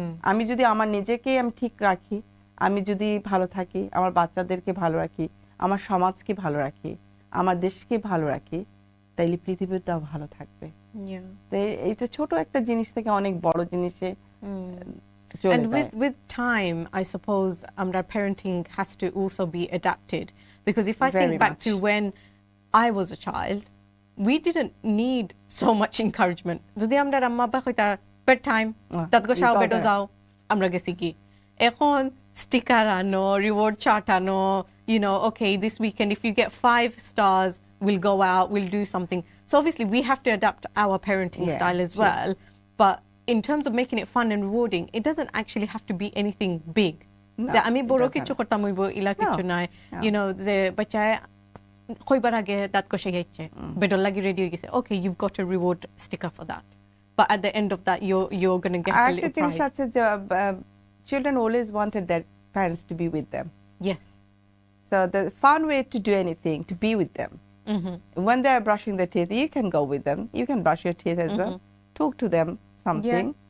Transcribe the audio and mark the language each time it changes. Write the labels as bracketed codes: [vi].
[bn] আমি যদি আমার নিজেকে আমি ঠিক রাখি, আমি যদি ভালো থাকি, আমার বাচ্চাদেরকে ভালো রাখি, আমার সমাজকে ভালো রাখি, আমার দেশকে ভালো রাখি, তাইলে পৃথিবীটাও ভালো থাকবে। এটা ছোট একটা জিনিস থেকে অনেক বড় জিনিসে চলে যায়। [en] And with time, I suppose our parenting has to also be adapted, because if I think back to when I was a child, we didn't need so much encouragement. [syl] যদি আমরা আম্মা আব্বা কইতা বেড টাইম, দাঁত ঘষাও, বেডো যাও, আমরা গেছি কি। [bn] এখন স্টিকার আনো, রিওয়ার্ড চার্ট আনো, [en] you know, okay, this weekend if you get 5 stars, we'll go out, we'll do something. So obviously we have to adapt our parenting style as well. But in terms of making it fun and rewarding, it doesn't actually have to be anything big. [syl] যে আমি বড় কিছু করতাম হইব ইলা কিছু নাই, [en] you know, [syl] যে বাচ্চায় কইবার আগে দাঁত কষে গেছে, বেডর লাগি রেডি হয়ে গেছে, [en] okay, you've got a reward sticker for that. But at the end of that, you're going to get a little prize. [bn] আছে যে [en] children always wanted their parents to be with them. Yes. So the fun way to do anything, to be with them. When they are brushing their teeth, you can go with them. You can brush your teeth as well. Talk to them something.